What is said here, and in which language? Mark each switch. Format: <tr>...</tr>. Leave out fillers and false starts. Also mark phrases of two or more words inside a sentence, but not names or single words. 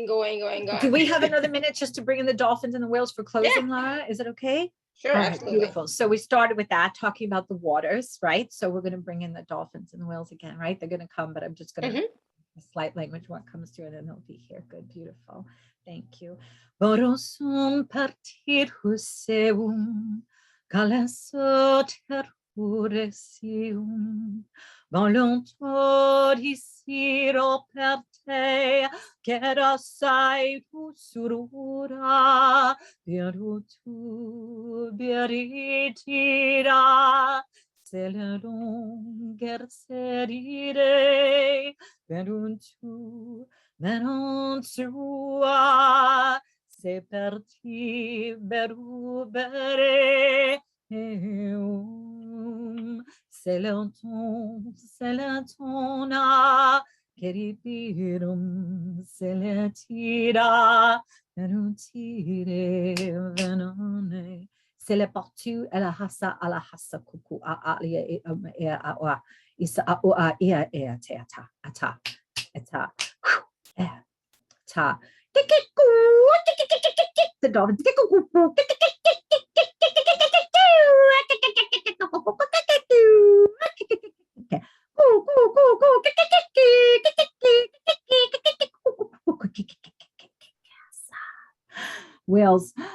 <en>Do we have another minute just to bring in the dolphins and the whales for closing, Lara? Is it okay? Sure, All right, absolutely. beautiful. So we started with that, talking about the waters, right? So we're going to bring in the dolphins and the whales again, right? They're going to come, but I'm just going to slight language, what comes through, and then they'll be here. Good, beautiful. Thank you. Borosum partir huseum, calasso terruresium, voluntorisiro per te, gerasai surura, virutu beritira, celerum gerserire, veruntu menontua, se per ti berubere eum, seletona, Keripirum seletira, venuntire venone, seleportu elahasa alahasa kuku aalia awa isa awa ia teata ata eta ta the dolphins whales.</en>